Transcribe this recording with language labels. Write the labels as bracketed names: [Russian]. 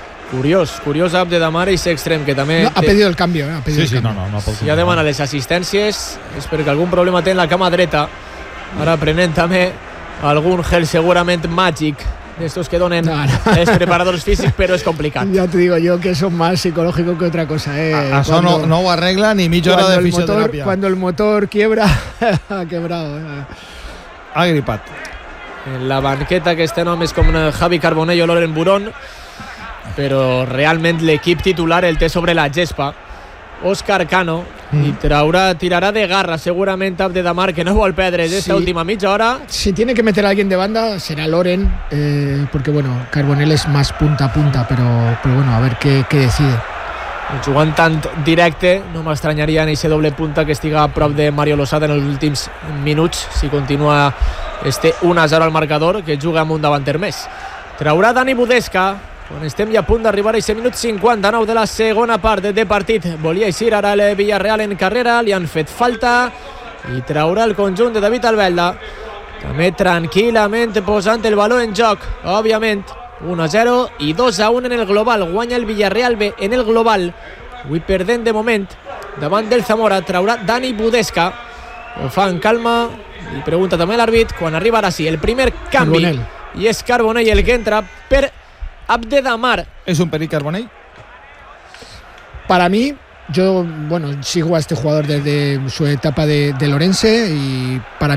[Catalan] Curiós Abde Damar i s'extrem, que també... No, ha pedit el canvi, ha pedit sí, el canvi. Sí, no pot ser. Si ha demanat les assistències, és perquè algun problema té en la cama dreta. Ara prenent també algun gel segurament màgic, d'estos que donen els preparadors físics, però és complicat. [Spanish] Ja te digo yo que eso es más psicológico que otra cosa, ¿eh? [Catalan] Això no ho arregla ni mitja hora de fisioterapia. [Spanish] Cuando el motor quiebra, ha quebrado. [Catalan] Ha gripat. En la banqueta que este nom és com Javi Carbonell o Loren Burón, però realment l'equip titular el té sobre la gespa Óscar Cano, i tirarà de garra segurament Abde Damar, que no vol perdre aquesta última mitja hora. [Spanish] Si tiene que meter a alguien de banda será Loren, porque bueno, Carbonell es más punta a punta, pero bueno, a ver qué decide. [Catalan] Jugant tant directe, no m'estranyaria ni ese doble punta que estiga a prop de Mario Losada en els últims minuts, si continua Es té 1-0 al marcador, que juga amb un davanter més. Traurà Dani Budesca, quan estem ja a punt d'arribar a aquest minut 59 de la segona part de partit. Volia eixir ara el Villarreal en carrera, li han fet falta, i traurà el conjunt de David Albelda. També tranquil·lament posant el baló en joc, òbviament. 1-0 i 2-1 en el global. Guanya el Villarreal B en el global. Avui perdent de moment davant del Zamora. Traurà Dani Budesca. Ho fa en calma. I pregunta també l'àrbit quan arriba ara sí. El primer canvi. Carbonell. I és Carbonell el que entra per Abdedamar. És un perill Carbonell? Per a mi, jo, [Spanish] bueno, sigo a este jugador desde su etapa de Lorense, [Catalan] i per a mi